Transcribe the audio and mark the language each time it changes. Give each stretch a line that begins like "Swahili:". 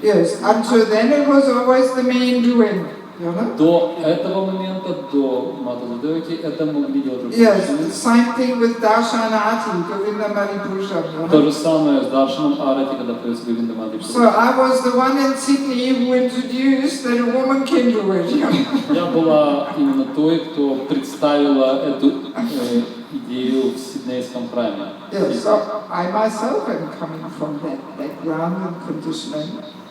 English: Yes, until then it was always the men doing.
Russian: До этого момента, до Матаджи Деваки, это могли делать
English: Yes,
Russian: мужчины.
English: same thing with Darshanati, Govindamali Puja.
Russian: То же самое с Даршаном Арати, когда появился Говиндамати Пуджа.
English: So I was the one in Sydney who introduced that a woman can do it.
Russian: Я была именно той, кто представила эту идею в Сиднейском храме.
English: Yes, so I myself am coming from that background and conditioning.